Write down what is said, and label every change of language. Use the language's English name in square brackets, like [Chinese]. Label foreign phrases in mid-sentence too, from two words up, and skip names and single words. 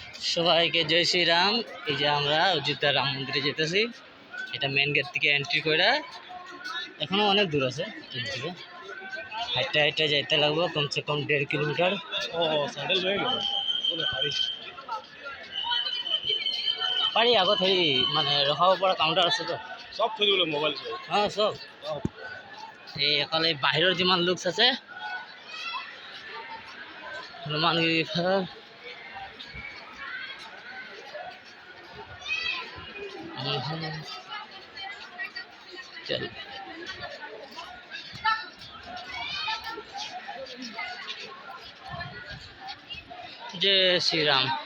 [Bangla] সবাইকে [Hindi] जय श्रीराम। [Bangla] এই যে আমরা অযোধ্যা রাম মন্দিরে যেতেছি। এটা [English] main gate [Bangla] থেকে এন্ট্রি করে এখনো অনেক দূর আছে। হাইটা হাইটা যাইতে লাগবো [Hindi] कम से कम [Bangla] 1.5 কিলোমিটার। [Assamese] পারি আগত হেৰি মানে ৰখাব পৰা কাউণ্টাৰ আছে তো সব থৈ দিবলৈ মোবাইল অঁ চব এই অকল এই বাহিৰৰ যিমান লুকছ আছে হনুমানগিৰি [Hindi] चल जय श्री राम।